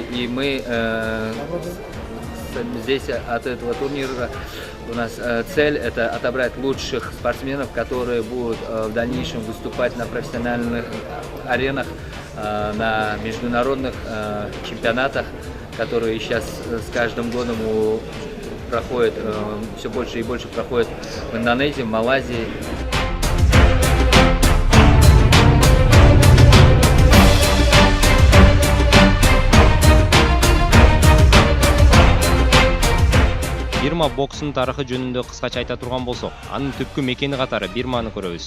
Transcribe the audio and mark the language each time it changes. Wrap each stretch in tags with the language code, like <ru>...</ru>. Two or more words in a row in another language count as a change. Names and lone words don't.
<ru>И мы здесь от этого турнира у нас цель это отобрать лучших спортсменов, которые будут в дальнейшем выступать на профессиональных аренах, на международных чемпионатах, которые сейчас с каждым годом проходит, все больше и больше проходит в Индонезии, в Малайзии.</ru> <ky>Бирма боксунун тарыхы жөнүндө кыскача айта турган болсок, анын түпкү мекени катары Бирманы көрөбүз.</ky>